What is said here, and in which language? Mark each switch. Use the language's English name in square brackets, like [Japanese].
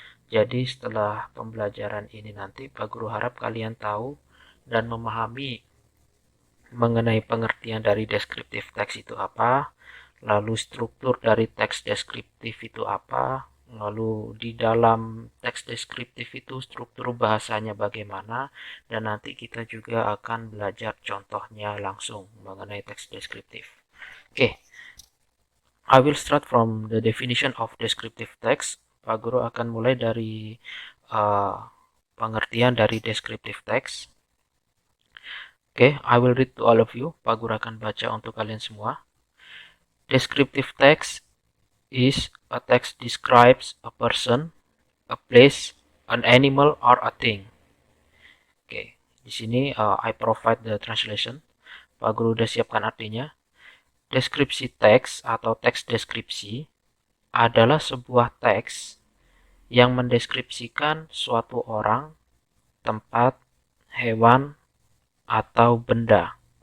[Indonesian] Jadi setelah pembelajaran ini nanti Pak Guru harap kalian tahu dan memahami mengenai pengertian dari descriptive text itu apa, lalu struktur dari teks deskriptif itu apa, lalu di dalam teks deskriptif itu struktur bahasanya bagaimana, dan nanti kita juga akan belajar contohnya langsung mengenai teks deskriptif. [English] Oke, I will start from the definition of descriptive text. [Indonesian] Pak Guru akan mulai dari uh, pengertian dari descriptive text. Oke, [English] I will read to all of you. [Indonesian] Pak Guru akan baca untuk kalian semua. [English] Descriptive text is a text describes a person, a place, an animal, or a thing. Oke, [Indonesian] di sini [English] I provide the translation. [Indonesian] Pak Guru udah siapkan artinya. Deskripsi teks atau teks deskripsi adalah sebuah teks yang mendeskripsikan suatu orang, tempat, hewan, atau benda.